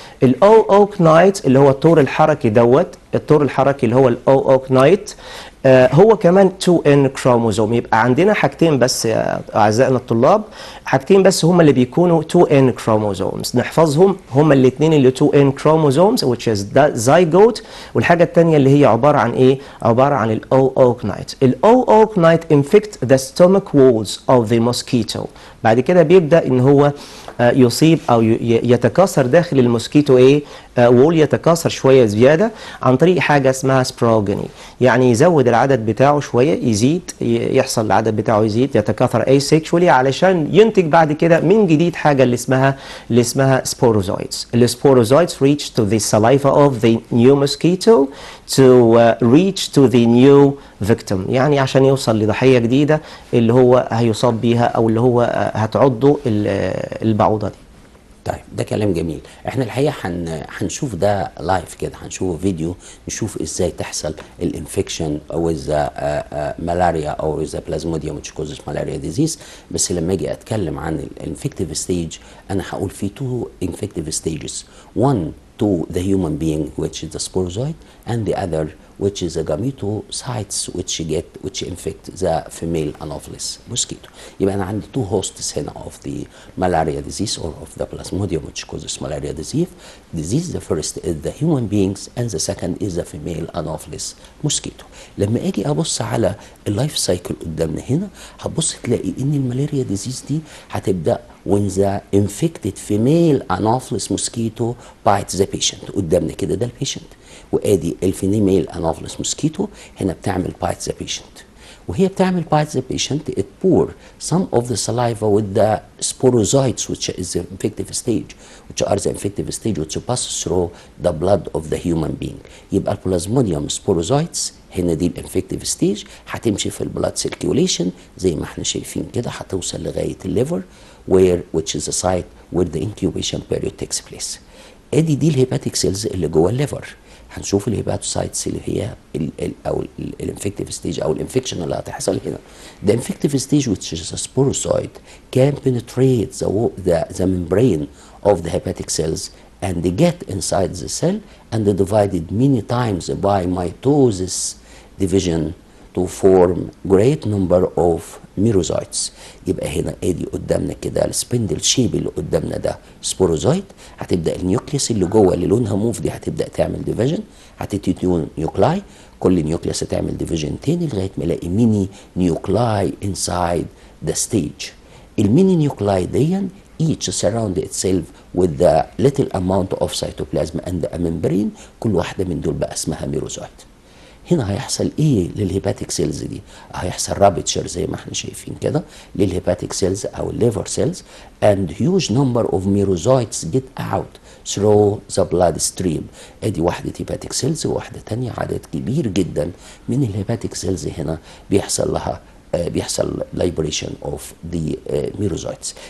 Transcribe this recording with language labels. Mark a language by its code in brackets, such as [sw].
[ar] الاوكنايت اللي هو الطور الحركي دوت، الطور الحركي اللي هو الاوكنايت هو كمان 2N كروموزوم. يبقى عندنا حاجتين بس يا اعزائنا الطلاب، حاجتين بس هم اللي بيكونوا 2N كروموزومز نحفظهم، هم الاثنين اللي 2N كروموزومز [en] which is the zygote، [ar] والحاجه الثانيه اللي هي عباره عن ايه؟ عباره عن الاوكنايت. [en] الاوكنايت infect the stomach walls of the mosquito. [ar] بعد كده بيبدا ان هو يصيب او يتكاثر داخل الموسكيتو ايه؟ وول، يتكاثر شويه زياده عن طريق حاجه اسمها سبروجني، يعني يزود العدد بتاعه شويه، يزيد، يحصل العدد بتاعه يزيد، يتكاثر asexually علشان ينتج بعد كده من جديد حاجه اللي اسمها sporozoites. السبوروزويتس [en] reach to the saliva of the new mosquito to reach to the new victim، [ar] يعني عشان يوصل لضحيه جديده اللي هو هيصاب بيها او اللي هو هتعضه البعوضه دي. طيب ده كلام جميل. احنا الحقيقه هنشوف ده لايف كده، هنشوف فيديو نشوف ازاي تحصل الانفكشن او اذا ملاريا او اذا بلازموديوم [en] which causes malaria disease. [ar] بس لما اجي اتكلم عن الانفكتيف ستيج انا هقول في 2 infective stages. [en] one to the human being which is the sporozoite and the other which is the gametocytes which infect the female anopheles mosquito. [ar] يبقى أنا عندي [en] 2 hosts هنا of the malaria disease or of the plasmodium which causes malaria disease. The first is the human beings and the second is the female anopheles mosquito. [ar] لما أجي أبص على اللايف سايكل قدامنا هنا هتبص تلاقي إن الملاريا ديزيز دي هتبدأ [en] when the infected female anopheles mosquito bites the patient. [ar] قدامنا كده ده البيشنت، وادي الفيميل انوفيلس موسكيتو هنا بتعمل [en] bites the patient. وهي بتعمل bites the patient it pour some of the saliva with the sporozoites which is the infective stage which pass through the blood of the human being. [ar] يبقى البلازموديوم [en] sporozoites [ar] هنا دي الانفكتيف ستيج، هتمشي في البلاد سيركيوليشن زي ما احنا شايفين كده، هتوصل لغايه الليفر [en] which is the site where the incubation period takes place. [ar] ادي دي الهيباتيك سيلز اللي جوه الليفر. هنشوف الهيباتوسايتس اللي هي او الانفكتيف ستيج او الانفكشن اللي هتحصل هنا. [en] The infective stage, which is a sporozoite, can penetrate the membrane of the hepatic cells and get inside the cell and divided many times by mitosis division to form great number of merozoites. [ar] يبقى هنا ادي قدامنا كده السبندل شيب اللي قدامنا ده سبوروزايت. هتبدا النيوكليس اللي جوه اللي لونها موف دي هتبدا تعمل ديفيجن، هتدي نيوكلاي، كل نيوكليس هتعمل ديفيجن تاني لغايه ما الاقي ميني نيوكلاي انسايد ذا ستيج. الميني نيوكلاي دي [en] each surround itself with the little amount of cytoplasm and a membrane. [ar] كل واحده من دول بقى اسمها ميروزايت. هنا هيحصل ايه للهيباتيك سيلز دي؟ هيحصل رابتشر زي ما احنا شايفين كده للهيباتيك سيلز او الليفر سيلز [en] and huge number of merozoites get out through the blood stream. [ar] ادي واحدة هيباتيك سيلز وواحدة تانية، عدد كبير جدا من الهيباتيك سيلز هنا بيحصل لها بيحصل [en] liberation of the merozoites.